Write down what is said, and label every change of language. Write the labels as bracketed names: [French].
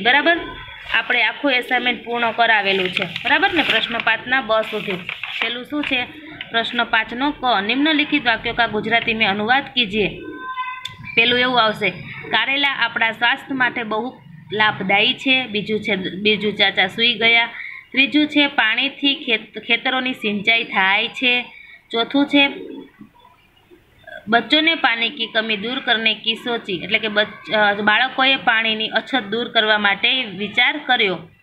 [Gujarati] બરાબર, આપણે આખું એસાઇનમેન્ટ પૂર્ણ કરાવેલું છે। બરાબર ને, પ્રશ્ન 5ના બ સુધી। છેલ્લું શું છે? પ્રશ્ન 5નો ક, [Hindi] નિમ્નલિખિત વાક્यों का गुजराती में अनुवाद कीजिए। [Gujarati] પેલું એવું આવશે, કારેલા આપણા સ્વાસ્થ્ય માટે બહુ લાભદાયી છે। બીજું ચાચા સૂઈ ગયા। ત્રીજું છે પાણીથી ખેતરોની સિંચાઈ થાય છે। ચોથું છે [Hindi] બચ્ચોને પાણી કી કમી દૂર કરને કી સોચી, [Gujarati] એટલે કે બાળકોએ પાણીની અછત દૂર કરવા માટે વિચાર કર્યો।